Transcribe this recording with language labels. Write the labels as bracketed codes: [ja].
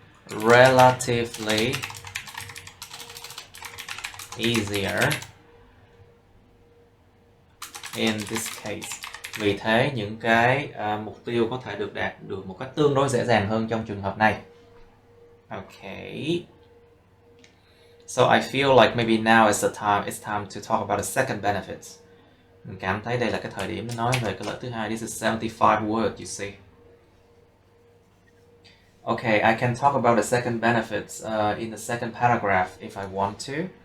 [en] relatively easier in this case. [vi] Vì thế những cái mục tiêu có thể được đạt được một cách tương đối dễ dàng hơn trong trường hợp này. [en] Okay. So I feel like maybe now is it's time to talk about the second benefits. [vi] Mình cảm thấy đây là cái thời điểm để nói về cái lợi thứ hai. [en] This is 75 words, you see. Okay, I can talk about the second benefits in the second paragraph if I want to.